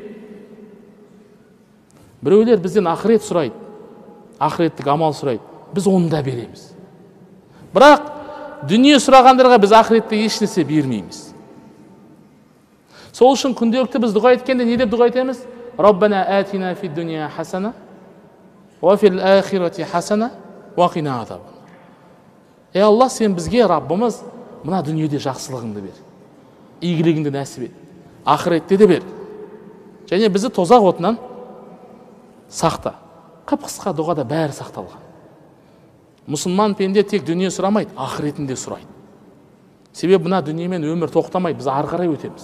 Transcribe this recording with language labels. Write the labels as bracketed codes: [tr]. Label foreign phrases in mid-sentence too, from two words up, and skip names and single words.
[kk] Біреулер бізден ақырет сұрайды, ақыреттік амал сұрайды, біз оны да береміз. Бірақ дүние сұрағандарға біз ақыретте ешнәрсе бермейміз." Сол үшін күнделікті біз дұға еткенде не деп дұға етеміз? [ar] "ربنا آتنا في الدنيا حسنة وفي الآخرة حسنة وقنا عذابا". [kk] Алла, сен бізге, Раббымыз, мына дүниеде жақсылығыңды бер, игілігіңді нәсіп ет, ақыретте де бер, және бізді тозақ отынан сақта. Қып-қысқа дұғада бәрі сақталған. Мұсылман пенде тек дүние сұрамайды, ақыретінде сұрайды. Себебі мына дүниемен өмір тоқтамайды, біз ары қарай өтеміз.